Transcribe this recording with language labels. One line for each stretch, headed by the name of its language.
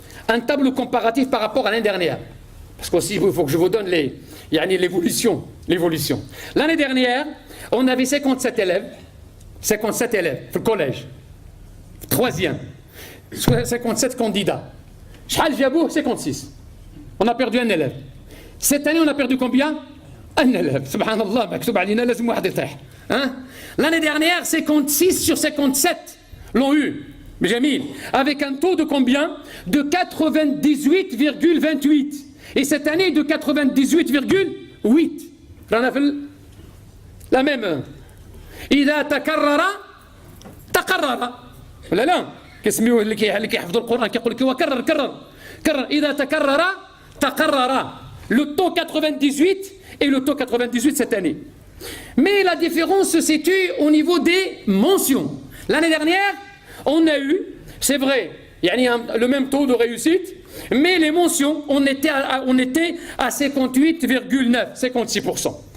French: Un tableau comparatif par rapport à l'année dernière. Parce qu'aussi il faut que je vous donne l'évolution. L'année dernière, on avait 57 élèves
Arabic: في الكوليج.
French: Troisième. 57 candidats.
Arabic: شحال جابوه
French: 56. On a perdu un élève. Cette année, on a perdu combien? Un élève.
Arabic: Subhanallah, مكتوب علينا لازم واحد يطيح.
French: L'année dernière, 56 sur 57 l'ont eu. Mais Jamil, avec un taux de combien? De 98,28. Et cette année, de 98,8. Là, on a fait la même.
Arabic: إذا تكرر تقرر. ولا لا؟ كيسميوه اللي كيحفظوا القرآن كيقول لك كرر إذا تكرر تقرر.
French: Le taux 98 et le taux 98 cette année. Mais la différence se situe au niveau des mentions. L'année dernière, on a eu, c'est vrai, le même taux de réussite, mais les mentions, on était à 58,9, 56%.